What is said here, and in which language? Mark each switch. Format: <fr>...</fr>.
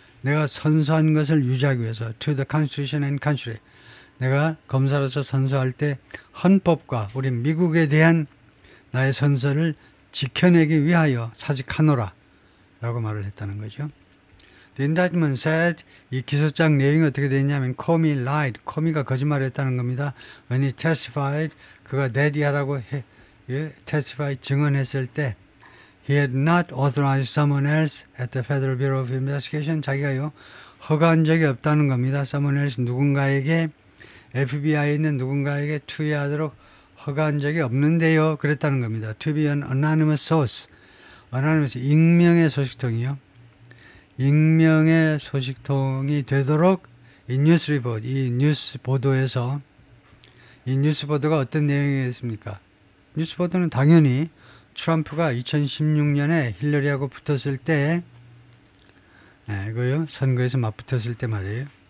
<ko>내가 선서한 것을 유지하기 위해서</ko> <en>to the Constitution and country,</en> <ko>내가 검사로서 선서할 때 헌법과 우리 미국에 대한 나의 선서를 지켜내기 위하여 사직하노라 라고 말을 했다는 거죠.</ko> <en>The indictment said,</en> <ko>이 기소장 내용이 어떻게 되냐면</ko> <en>Comey lied,</en> <ko>코미가 거짓말했다는 겁니다.</ko> <en>When he testified,</en> <ko>그가 내디하라고</ko> <en>testify,</en> <ko>증언했을 때</ko> <en>he had not authorized someone else at the Federal Bureau of Investigation,</en> <ko>자기가요 허가한 적이 없다는 겁니다.</ko> <en>someone else,</en> <ko>누군가에게, FBI에 있는 누군가에게 투여하도록 허가한 적이 없는데요 그랬다는 겁니다.</ko> <en>To be an anonymous source, anonymous,</en> <ko>익명의 소식통이요. 익명의 소식통이 되도록 이 뉴스 리포트, 이 뉴스 보도에서, 이 뉴스 보도가 어떤 내용이었습니까? 뉴스 보도는 당연히 트럼프가 2016년에 힐러리하고 붙었을 때, 이거요, 선거에서 맞붙었을 때 말이에요.</ko>